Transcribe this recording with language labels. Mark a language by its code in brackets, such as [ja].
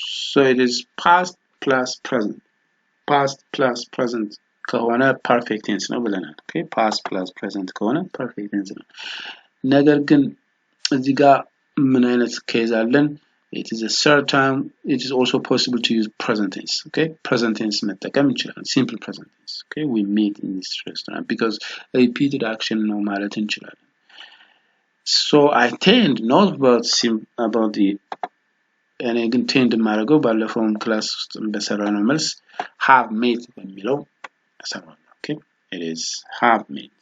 [en] So it is past plus present. Past plus present [am] ከሆነ perfect tense ነው ብለናል። [en] Okay, past plus present [am] ከሆነ perfect tense ነው። ነገር ግን እዚህ ጋር ምን አይነት ኬዝ አለን? [en] It is a third time. It is also possible to use present tense. Okay, present tense [am] መጠቀም እንችላለን። [en] Simple present tense. Okay, we meet in this restaurant, because repeated action [am] ነው ማለት እንችላለን። [en] So I tend not about the [am] እኔ ግን ቴንድ የማደርገው ባለፈውም ክላስ ውስጥ በሰራነው መልስ have made በሚለው እሰራለሁ። [en] Okay, it is have made.